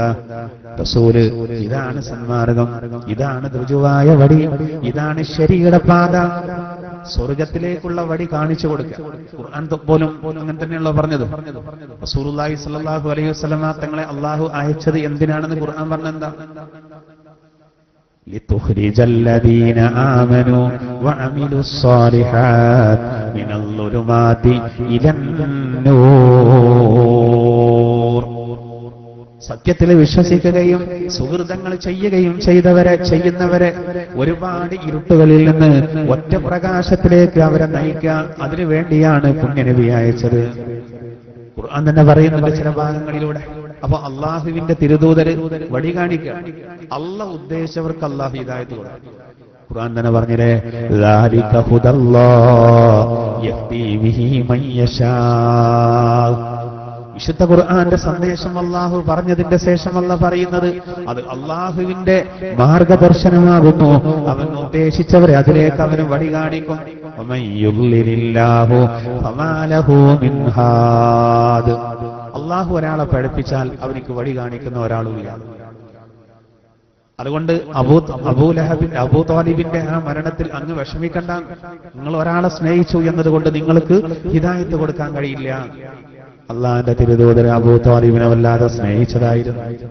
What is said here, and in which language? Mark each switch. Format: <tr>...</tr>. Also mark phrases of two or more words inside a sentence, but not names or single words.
<ml>റസൂല് ഇതാണ് സന്മാർഗം, ഇതാണ് ഋജുവായ വടി, ഇതാണ് ശരിയുടെ പാത, സ്വർഗത്തിലേക്കുള്ള വടി കാണിച്ചു കൊടുക്കുക. ഖുർആൻ പോലും അങ്ങനെ തന്നെയുള്ള പറഞ്ഞത്.</ml> <ar>رسول الله صلى الله عليه وسلم</ar> <ml>തങ്ങളെ അല്ലാഹു അയച്ചത് എന്തിനാണെന്ന് ഖുർആൻ പറഞ്ഞെന്താ?</ml> <ar>لتخرج الذين آمنوا وعملوا الصالحات من الظلمات إلى النور.</ar> <ml>സത്യത്തിൽ വിശ്വസിക്കുകയും സുഹൃതങ്ങൾ ചെയ്യുകയും ചെയ്യുന്നവരെ ഒരുപാട് ഇരുട്ടുകളിൽ നിന്ന് ഒറ്റ പ്രകാശത്തിലേക്ക് അവരെ നയിക്കാൻ, അതിനു വേണ്ടിയാണ് പുണ്യനബി അയച്ചത്. ഖുർആൻ തന്നെ പറയുന്നുണ്ട് ചില ഭാഗങ്ങളിലൂടെ. അപ്പൊ അള്ളാഹുവിന്റെ തിരുദൂതര് വഴി കാണിക്കുക, അള്ളാഹ് ഉദ്ദേശിച്ചവർക്ക് അള്ളാഹു ഹിദായത്ത് കൊടുക്കും. ഖുർആൻ തന്നെ പറഞ്ഞില്ലേ,</ml> <ar>ذَلِكَ هُدَى اللَّهِ يَهْدِي بِهِ مَن يَشَاءُ.</ar> <ml>വിശുദ്ധ ഖുർആന്റെ സന്ദേശം അള്ളാഹു പറഞ്ഞതിന്റെ ശേഷം അല്ലാഹു പറയുന്നത് അത് അള്ളാഹുവിന്റെ മാർഗദർശനമാകുന്നു. അവൻ ഉദ്ദേശിച്ചവരെ അതിലേക്ക് അവന് വഴി കാണിക്കും.</ml> <ar>وَمَن يُضْلِلِ اللَّهُ فَمَا لَهُ مِنْ هَادٍ.</ar> <ml>അള്ളാഹു ഒരാളെ പഠിപ്പിച്ചാൽ അവനിക്ക് വഴി കാണിക്കുന്ന ഒരാളുമില്ല. അതുകൊണ്ട് അബൂ താലിബിന്റെ ആ മരണത്തിൽ അങ്ങ് വിഷമിക്കണ്ട. നിങ്ങൾ ഒരാളെ സ്നേഹിച്ചു എന്നതുകൊണ്ട് നിങ്ങൾക്ക് ഹിദായത്ത് കൊടുക്കാൻ കഴിയില്ല. അള്ളാഹിന്റെ തിരുദൂതർ അബൂ താലിബിനെ വല്ലാതെ സ്നേഹിച്ചതായിരുന്നു.</ml>